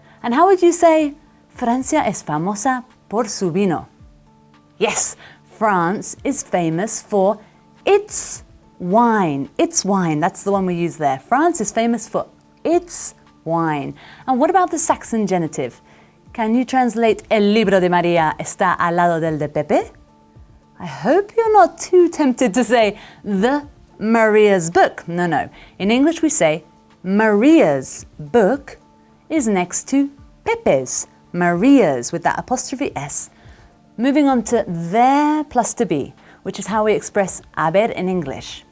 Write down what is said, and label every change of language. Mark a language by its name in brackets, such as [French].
[English] And how would you say, [Spanish] Francia es famosa por su vino? [English] Yes, France is famous for its wine. Its wine, that's the one we use there. France is famous for its wine. And what about the Saxon genitive? Can you translate [Spanish] el libro de María está al lado del de Pepe? [English] I hope you're not too tempted to say the Maria's book. No. In English we say Maria's book is next to Pepe's. Maria's with that apostrophe S. Moving on to there plus to be, which is how we express haber in English.